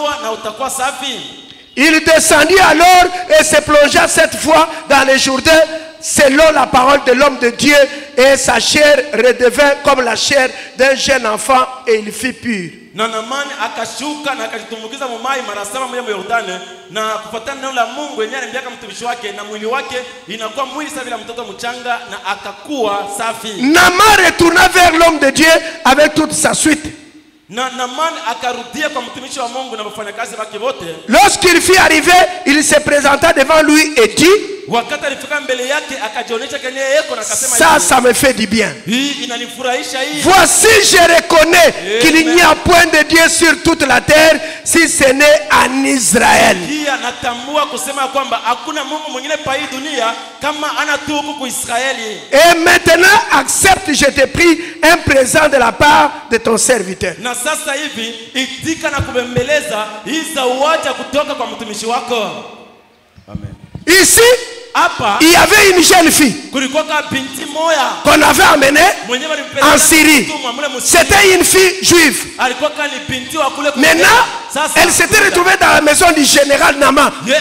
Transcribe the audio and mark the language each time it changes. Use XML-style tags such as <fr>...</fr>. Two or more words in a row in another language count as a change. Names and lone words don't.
<fr>Il descendit alors et se plongea cette fois dans les Jourdains selon la parole de l'homme de Dieu, et sa chair redevint comme la chair d'un jeune enfant et il fut pur.</fr> <sw>Na Naamani akashuka na akajitumbukiza mumai mara 7 moja Yordani, na kufuatana neno la Mungu yenyewe aliambia mtumishi wake, na mwili wake inakuwa mwili sawa vile mtoto mchanga, na akakuwa safi.</sw> <fr>Naaman retourna vers l'homme de Dieu avec toute sa suite.</fr> <sw>Na Naamani akarudia kwa mtumishi wa Mungu na wafanyakazi wake wote.</sw> <fr>Lorsqu'il fut arrivé, il se présenta devant lui et dit,</fr> <sw>wakati alifika mbele yake akajionyesha kenye yeko na akasema,</sw> <fr>ça me fait du bien.</fr> <sw>Hii inanifurahisha hii.</sw> <fr>Voici, je reconnais qu'il n'y a point de Dieu sur toute la terre si ce n'est en Israël.</fr> <sw>Kia natambua kusema kwamba hakuna Mungu mwingine pa hii dunia kama ana tu huko kwa Israeli.</sw> <fr>Et maintenant accepte, je te prie, un présent de la part de ton serviteur.</fr> <sw>Na sasa hivi itika na kubembeleza hii zawadi kutoka kwa mtumishi wako.</sw> <fr>Amen. Ici, il y avait une jeune fille qu'on avait amenée en Syrie. C'était une fille juive. Maintenant, elle s'était retrouvée dans la maison du général Naaman.</fr>